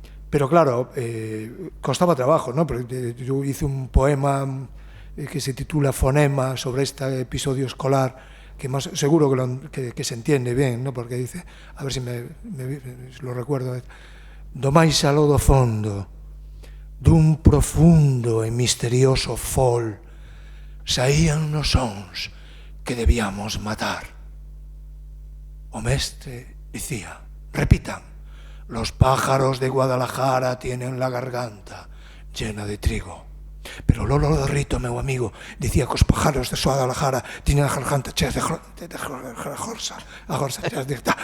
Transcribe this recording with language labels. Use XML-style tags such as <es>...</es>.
<es>Pero claro, costaba trabajo, ¿no? Porque yo hice un poema que se titula Fonema sobre este episodio escolar, que más seguro que se entiende bien, ¿no?</es> <gl>Porque dice, a ver si lo recuerdo: do máis aló do fondo dun profundo e misterioso fol saían nos sons que debíamos matar. O mestre dicía, repitan:</gl> <es>los pájaros de Guadalajara tienen la garganta llena de trigo.</es> <gl>Pero Lolo Dorrito, meu amigo, dicía que os pájaros de Guadalajara tiñen a garganta chea de jorsa, chea de...</gl>